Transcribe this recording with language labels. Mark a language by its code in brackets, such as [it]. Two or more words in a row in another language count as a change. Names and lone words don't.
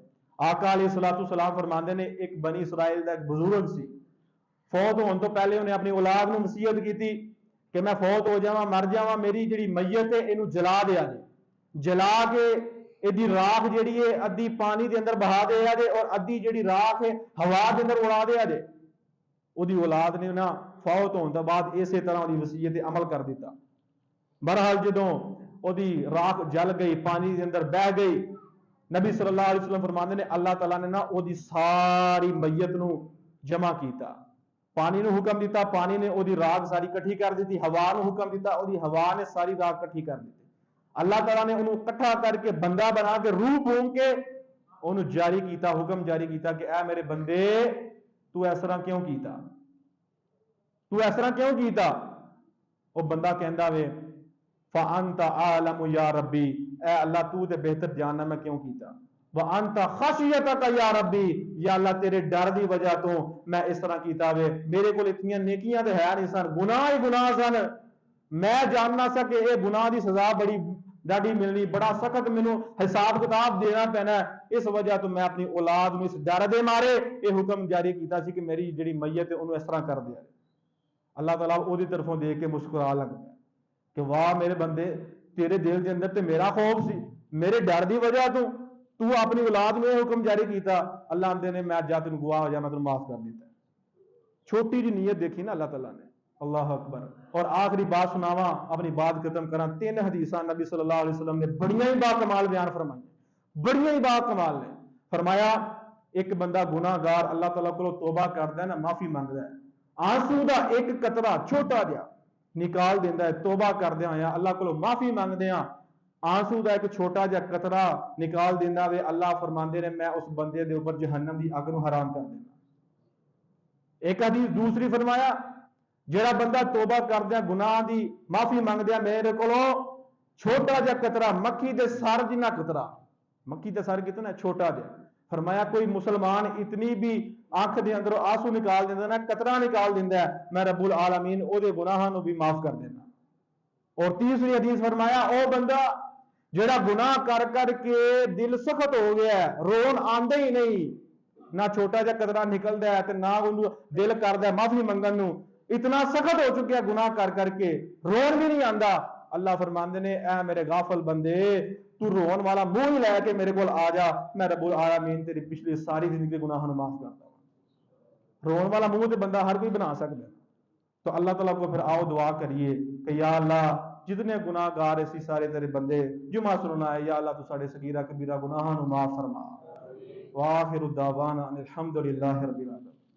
[pa] آقا [ar] علیہ السلام [pa] فرماندے نے ایک بنی اسرائیل دا ایک بزرگ سی، فوت ہون تو پہلے انہیں اپنی اولاد نو نصیحت کی تھی کہ میں فوت ہو جاواں، مر جاواں، میری جڑی میت ہے اینو جلا دیا جے، جلا کے ایدی راکھ جڑی ہے ادھی پانی دے اندر بہا دیا جے اور ادھی جڑی راکھ ہے ہوا دے اندر اڑا دیا جے۔ اودی اولاد نے نا فوت ہون تو بعد اسی طرح دی وصیت عمل کر دیتا۔ بہرحال جدوں اودی راکھ جل گئی، پانی دے اندر بہ گئی، نبی [ar] صلی اللہ علیہ وسلم [pa] فرماندے نے اللہ تعالیٰ نے نا اودی ساری میت نو جمع کیتا، پانی نو حکم دیتا، پانی نے اودی راکھ ساری کٹھی کر دیتی، ہوا نو حکم دیتا، اودی ہوا نے ساری راکھ کٹھی کر دیتی۔ اللہ تعالیٰ نے انہوں کٹھا کر کے بندہ بنا کے روح بھون کے انہوں جاری کیتا، حکم جاری کیتا کہ اے میرے بندے تو اس طرح کیوں کیتا، تو اس طرح کیوں کیتا؟ وہ بندہ کہندا وے [ar] فَأَنْتَ عَالَمُ یا ربی، [pa] اے اللہ تو تے بہتر جاننا میں کیوں کیتا، [ar] وَأَنْتَ خَشْيَتَكَ یا ربی، [pa] یا اللہ تیرے ڈر دی وجہ تو میں اس طرح کیتا وے، میرے کو اتنی نیکیاں تے ہے نہیں سن، گناہ ہی گناہ سن، میں جاننا سا کہ اے گناہ دی سزا بڑی ڈاڈی ملنی، بڑا سخت مینوں حساب کتاب دینا پینا، اس وجہ تو میں اپنی اولاد نو اس ڈر دے مارے یہ حکم جاری کیتا سی کہ میری جڑی میت ہے انہوں اس طرح کر دیا۔ اللہ تعالیٰ وہ دی طرفوں دیکھ کے مسکرا لگ گیا کہ واہ میرے بندے، تیرے دل کے اندر تے میرا خوف سی، میرے ڈر دی وجہ تو اپنی اولاد میں حکم جاری کیتا، اللہ آندے نے میں جا تینوں گواہ ہو جا، میں تینوں معاف کر دیتا۔ چھوٹی جی نیت دیکھی نا اللہ تعالیٰ نے، اللہ اکبر۔ اور آخری بات سناواں، اپنی بات ختم کراں، 3 حدیثاں نبی [ar] صلی اللہ علیہ وسلم [pa] نے بڑیاں ہی با کمال بیان فرمائی، بڑیاں ہی با کمال نے۔ فرمایا ایک بندہ گناہ گار اللہ تعالیٰ کو توبہ کردا ہے نا، معافی منگدا ہے، آنسو دا ایک قطرہ چھوٹا جہا نکال دیندا ہے، توبہ کردیا ہویا اللہ کو معافی منگدیا، آنسو دا ایک چھوٹا جہا قطرہ نکال دیندا وے، اللہ فرماندے نے میں اس بندے دے اوپر جہنم دی اگ نو حرام کر دینا۔ ایک حدیث دوسری فرمایا جڑا بندہ توبہ کردیا گناہ دی معافی منگدیا میرے کولو چھوٹا جہا قطرہ مکھی دے سر جنہ قطرہ، مکھی دے سر کتنا چھوٹا جہا، فرمایا کوئی مسلمان اتنی بھی آنکھ دے اندر آنسو نکال دیندا نا، قطرہ نکال دیندا ہے، میں [ar] رب العالمین [pa] او دے گناہاں نو بھی معاف کر دینا۔ اور تیسری حدیث فرمایا او بندہ جڑا گناہ کر کر کے دل سخت ہو گیا ہے، رون آندے ہی نہیں، نہ چھوٹا جا قطرہ نکلدا ہے تے نہ انہوں دل کردا ہے معافی منگن نو، اتنا سخت ہو چکیا گناہ کر کر کے رون بھی نہیں آندا، اللہ فرماندے نے اے میرے غافل بندے تو رون والا منہ ہی لے کے میرے کول آ جا، میں [ar] رب العالمین [pa] تیری پچھلی ساری زندگی کے گناہاں نو معاف کرتا ہوں۔ رون والا منہ تے بندہ ہر کوئی بنا سکتا ہے۔ تو اللہ تعالیٰ کو پھر آؤ دعا کریے کہ یا اللہ جتنے گناہ گار اسی سارے تیرے بندے جمعہ سننا ہے، یا اللہ تو ساڑے صغیرہ کبیرہ گناہاں نو معاف فرما۔ [ar] وآخر الدعوانا ان الحمدللہ رب العالمین۔